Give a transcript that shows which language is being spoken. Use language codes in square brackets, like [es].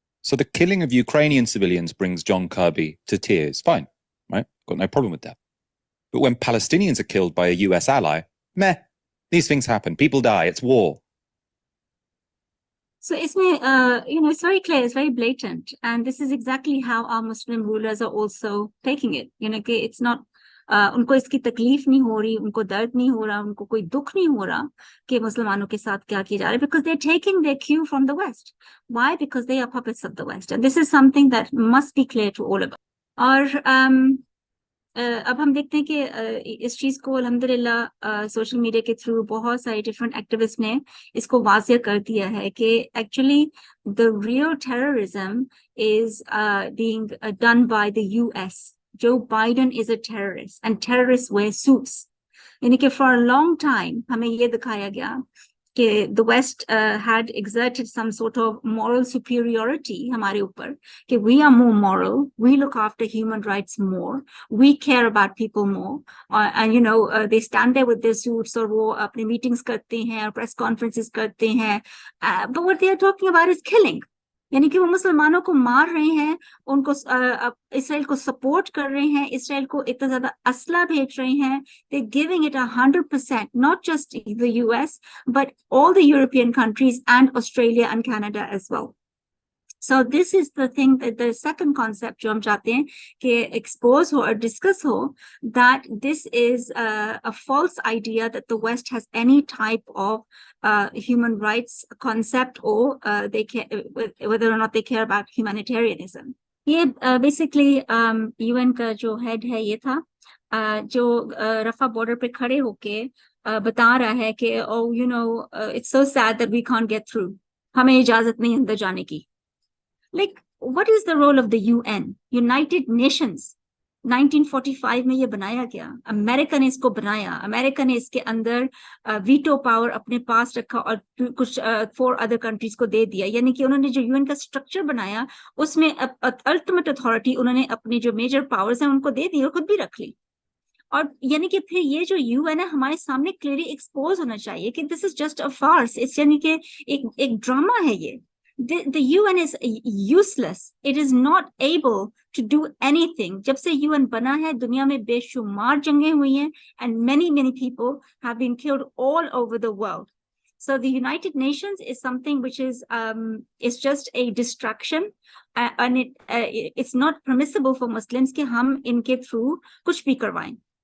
[en] So the killing of Ukrainian civilians brings John Kirby to tears. Fine, right? Got no problem with that. But when Palestinians are killed by a US ally, meh, these things happen. People die. It's war. So it's very clear, it's very blatant, and this is exactly how our Muslim rulers are also taking it. [hi] कि it's not उनको इसकी तकलीफ नहीं हो रही, उनको दर्द नहीं हो रहा, उनको कोई दुख नहीं हो रहा कि मुसलमानों के साथ क्या किया जा रहा है, [en] because they're taking their cue from the West. Why? Because they are puppets of the West, and this is something that must be clear to all of us. [hi] और अब हम देखते हैं कि इस चीज को अल्हम्दुलिल्लाह सोशल मीडिया के थ्रू बहुत सारे डिफरेंट एक्टिविस्ट ने इसको वाज़ेह कर दिया है कि [en] Actually the real terrorism is being done by the US. Joe Biden is a terrorist and terrorists wear suits. यानी कि for a long time [hi] हमें ये दिखाया गया कि [en] the West had exerted some sort of moral superiority हमारे ऊपर, कि we are more moral, we look after human rights more, we care about people more, and they stand there with their suits और वो अपने meetings करते हैं और press conferences करते हैं, but what they are talking about is killing. [hi] यानी कि वो मुसलमानों को मार रहे हैं, उनको इसराइल को सपोर्ट कर रहे हैं, इसराइल को इतना ज्यादा असला भेज रहे हैं, [en] They giving it 100%, not just the US but all the European countries and Australia and Canada as well. So this is the thing, that the second concept [hi] जो हम चाहते हैं कि [en] expose हो और discuss हो, that this is a false idea that the West has any type of human rights concept, or they care, whether or not they care about humanitarianism. [hi] ये basically UN का जो head है ये था, जो रफा border पे खड़े होके बता रहा है कि [en] oh you know it's so sad that we can't get through, [hi] हमें इजाजत नहीं अंदर जाने की. [en] Like, what is the role of the UN? [hi] United Nations 1945 में ये बनाया गया, अमेरिका ने इसको बनाया, अमेरिका ने इसके अंदर वीटो पावर अपने पास रखा और कुछ [en] 4 other countries [hi] को दे दिया. यानी कि उन्होंने जो यूएन का स्ट्रक्चर बनाया उसमें अल्टीमेट अथॉरिटी उन्होंने अपनी जो मेजर पावर्स हैं उनको दे दी और खुद भी रख ली. और यानी कि फिर ये जो यूएन है हमारे सामने क्लियरली एक्सपोज होना चाहिए कि [en] this is just a farce, it's [hi] यानी कि एक ड्रामा है ये. [en] The UN is useless. It is not able to do anything. [hi] जब से UN बना है दुनिया में बेशुमार जंगें हुई हैं [en] and many people have been killed all over the world. So the United Nations is something which is just a distraction, and it's not permissible for Muslims [hi] कि हम इनके through कुछ भी करवाएं.